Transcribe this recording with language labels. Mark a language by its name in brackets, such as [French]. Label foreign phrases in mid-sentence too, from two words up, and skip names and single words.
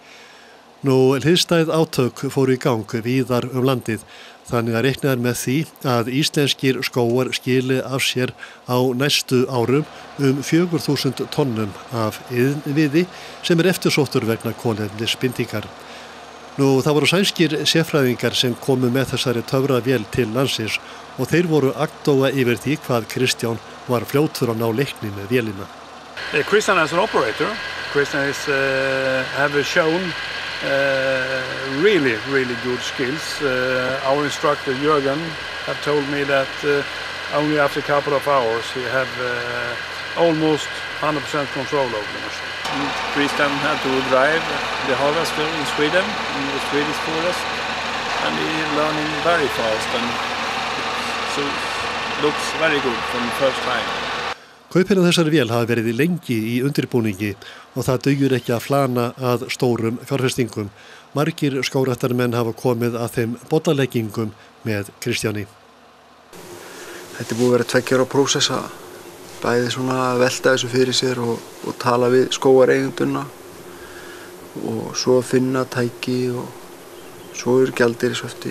[Icelandic] Hliðstæð átök fóru í gang víðar landið, þannig að reiknað með því að íslenskir skógar skili af sér á næstu árum 4.000 tonnum af iðnviði sem eftirsóttur vegna kolefnisbindingar. Það voru sænskir sérfræðingar sem komu með þessari töfravél til landsins og þeir voru agndofa yfir því hvað Kristján var fljótur að ná leikni með vélina. [English] Christian as an operator, Christian have shown really good skills. Our instructor Jörgen have told me that only after a couple of hours he have almost 100% control over the machine. Christian had to drive the harvester in Sweden, in the Swedish forest, and he learning very fast and so looks very good from the first time. [Icelandic] Kaupin á þessari vél hafa verið lengi í undirbúningi og það dugir ekki að flana að stórum fjárfestingum. Margir skógræktarmenn hafa komið að þeim bollaleggingum með Kristjáni. Þetta búið að vera 2 ára prósess að bæði svona velta þessu fyrir sér og tala við skógareigendurna og svo finna tæki og svo gjaldeyrisvöftin.